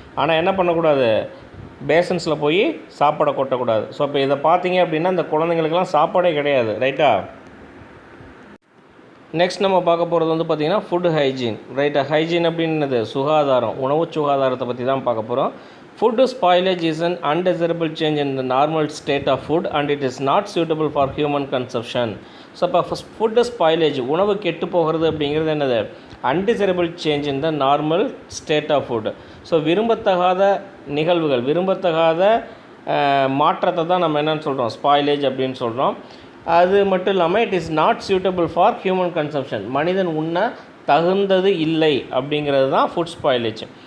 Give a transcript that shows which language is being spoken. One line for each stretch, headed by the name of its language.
Tamil: ஆனால் என்ன பண்ணக்கூடாது, பேசன்ஸில் போய் சாப்பாடை கொட்டக்கூடாது. ஸோ இப்போ இதை பார்த்தீங்க அப்படின்னா இந்த குழந்தைங்களுக்கெல்லாம் சாப்பாடே கிடையாது. ரைட்டா, நெக்ஸ்ட் நம்ம பார்க்க போகிறது வந்து பார்த்திங்கன்னா ஃபுட் ஹைஜீன். ரைட்டா, ஹைஜீன் அப்படின்றது சுகாதாரம், உணவு சுகாதாரத்தை பற்றி தான் பார்க்க போகிறோம்.
English: Food spoilage is an undesirable change in the normal state of food and it is not suitable for human consumption.
Tamil: So இப்போ ஃபுட்டு ஸ்பாயிலேஜ், உணவு கெட்டு போகிறது அப்படிங்கிறது என்னது,
English: Undesirable change in the normal state of food.
Tamil: So விரும்பத்தகாத நிகழ்வுகள், விரும்பத்தகாத மாற்றத்தை தான் நம்ம என்னென்னு சொல்கிறோம், ஸ்பாயிலேஜ் அப்படின்னு சொல்கிறோம். அது மட்டும் இல்லாமல்
English: it is not suitable for human consumption,
Tamil: மனிதன் உண்ண தகுந்தது இல்லை அப்படிங்கிறது தான் ஃபுட் ஸ்பாயிலேஜ்.